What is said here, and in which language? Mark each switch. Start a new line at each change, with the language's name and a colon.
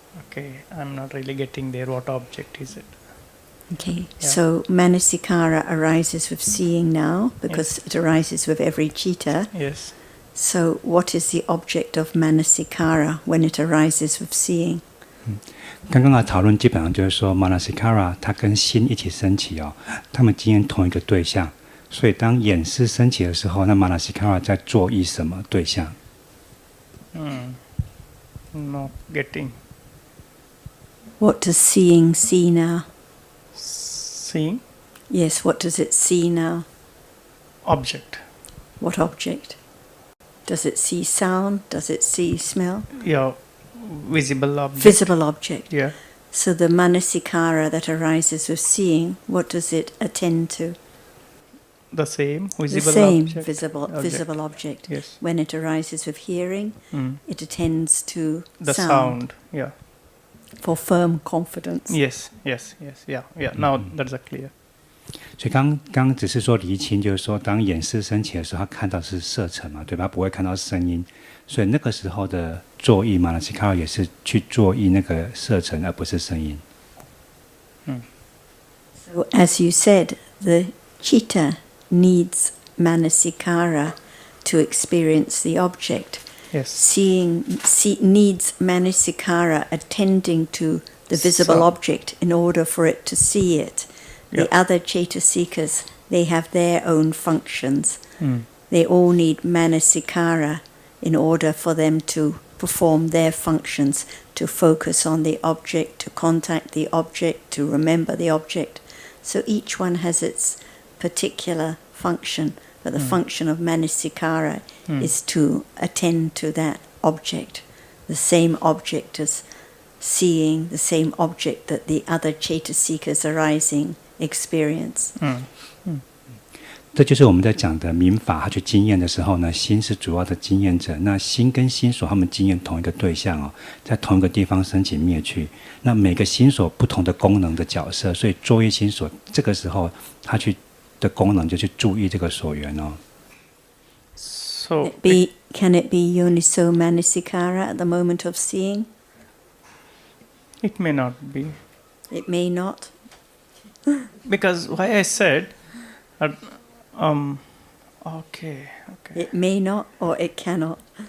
English: Okay, I'm not really getting there. What object is it? Okay, Yeah. so manasikara arises with seeing now because it arises with every chitta. Yes. So what is the object of manasikara when it arises with seeing?
Chinese: 刚刚的讨论基本上就是说 manasikara 它跟心一起升起哦，他们经验同一个对象，所以当眼识升起的时候，那 manasikara 在作意什么对象？
English: Not getting. What does seeing see now? Seeing? Yes, what does it see now? Object. What object? Does it see sound? Does it see smell? Yeah, visible object. Visible object. Yeah. So the manasikara that arises with seeing, what does it attend to? The same The visible same object. visible object. Yes. When it arises with hearing, it attends to The sound. Yeah. for firm confidence. Yes. Yeah. Now that's a clear.
Chinese: 所以刚只是说厘清，就是说当眼识升起的时候，他看到是色尘嘛，对吧？他不会看到声音，所以那个时候的作意嘛，那其他也是去作意那个色尘，而不是声音。
English: So as you said, the citta needs manasikara to experience the object. Yes. Seeing needs manasikara attending to the visible object in order for it to see it. The other cetasikas, they have their own functions. They all need manasikara in order for them to perform their functions, to focus on the object, to contact the object, to remember the object. So each one has its particular function, but the function of manasikara is to attend to that object, the same object as seeing, the same object that the other cetasikas arising experience.
Chinese: 这就是我们在讲的民法，他去经验的时候呢，心是主要的经验者。那心跟心所他们经验同一个对象哦，在同一个地方升起灭去。那每个心所不同的功能的角色，所以作业心所这个时候他去的功能就去注意这个所缘哦。
English: So Can it be yoniso manasikara at the moment of seeing? it may not be. It may not. Because why I said, okay. It may not or it cannot.